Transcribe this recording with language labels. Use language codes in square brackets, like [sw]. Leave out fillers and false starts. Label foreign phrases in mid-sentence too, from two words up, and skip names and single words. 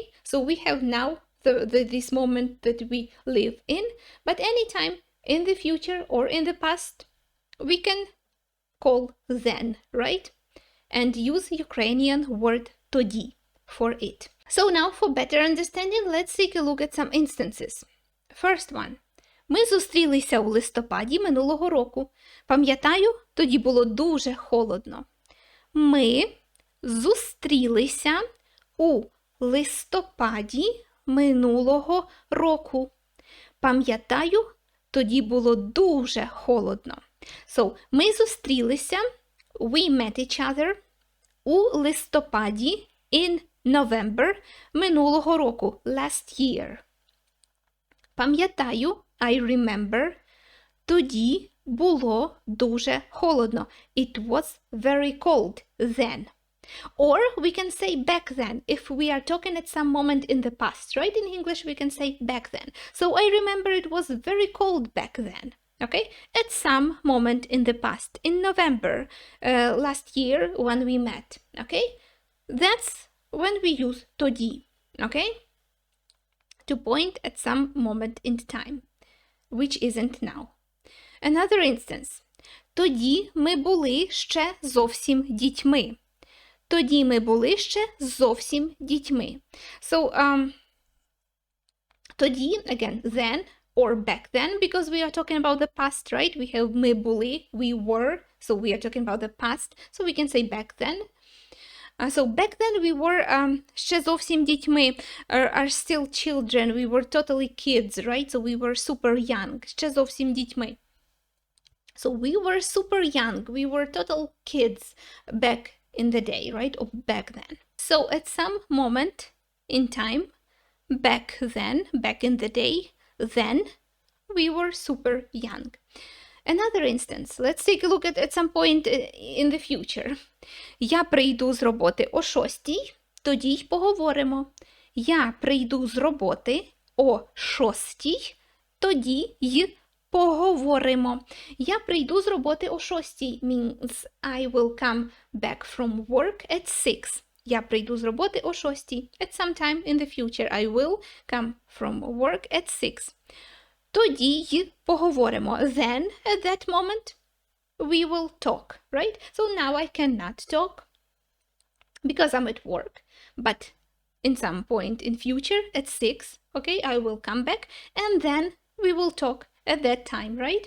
[en] So we have now this moment that we live in, but anytime in the future or in the past, we can call then, right? And use Ukrainian word тоді for it. So now for better understanding, let's take a look at some instances. First one. [uk] Ми зустрілися у листопаді минулого року. Пам'ятаю, тоді було дуже холодно. Ми зустрілися у листопаді минулого року. Пам'ятаю, тоді було дуже холодно. So, ми зустрілися, [en] we met each other, [uk] у листопаді, [en] in November, [uk] минулого року, [en] last year. [uk] Пам'ятаю, [en] I remember, [uk] тоді було дуже холодно. [en] It was very cold then. Or we can say back then, if we are talking at some moment in the past, right? In English, we can say back then. So I remember it was very cold back then, okay? At some moment in the past, in November last year when we met, okay? That's when we use тоді, okay? To point at some moment in time, which isn't now. Another instance. [uk] Тоді ми були ще зовсім дітьми. Тоді ми були ще зовсім дітьми. So, тоді, [en] again, then or back then, because we are talking about the past, right? We have [uk] ми були, [en] we were, so we are talking about the past, so we can say back then. So back then we were [uk] ще зовсім дітьми, [en] are still children, we were totally kids, right? So we were super young, [uk] ще зовсім дітьми. [en] So we were super young, we were total kids back in the day, right? Or back then. So at some moment in time, back then, back in the day, then, we were super young. Another instance, let's take a look at some point in the future. [uk] Я прийду з роботи о 6:00, тоді й поговоримо. Я прийду з роботи о 6:00, тоді й поговоримо. Я прийду з роботи о 6:00 [en] means I will come back from work at 6. [uk] Я прийду з роботи о 6:00. [en] At some time in the future I will come from work at 6. [uk] Тоді й поговоримо. [en] Then, at that moment, we will talk, right? So now I cannot talk because I'm at work. But in some point in future, at 6, okay, I will come back and then we will talk at that time, right?